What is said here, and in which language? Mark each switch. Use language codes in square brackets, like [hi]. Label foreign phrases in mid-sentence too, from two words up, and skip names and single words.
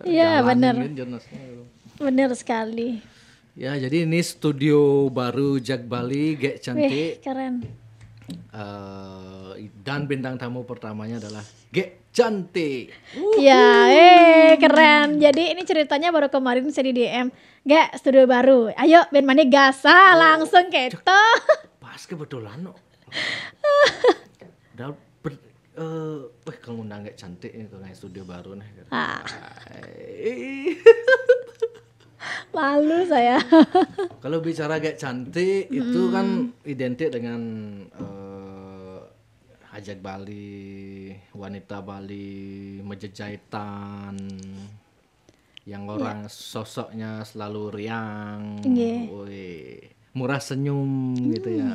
[id] Iya benar. Benar sekali. Ya jadi ini studio baru Jak Bali Gek cantik. Wih, keren. Dan bintang tamu pertamanya adalah Gek cantik. Ya, keren. Jadi ini ceritanya baru kemarin saya di DM. Gek, studio baru. [ban] Ayo ben mani gasa langsung keto. [id] Pas kebetulan no. Kalau ngundang Gek cantik nih ke studio baru nih. Malu saya. Kalau bicara Gek cantik itu kan identik dengan Hajat Bali, wanita Bali, menjejaitan, yang orang sosoknya selalu riang, murah senyum gitu ya.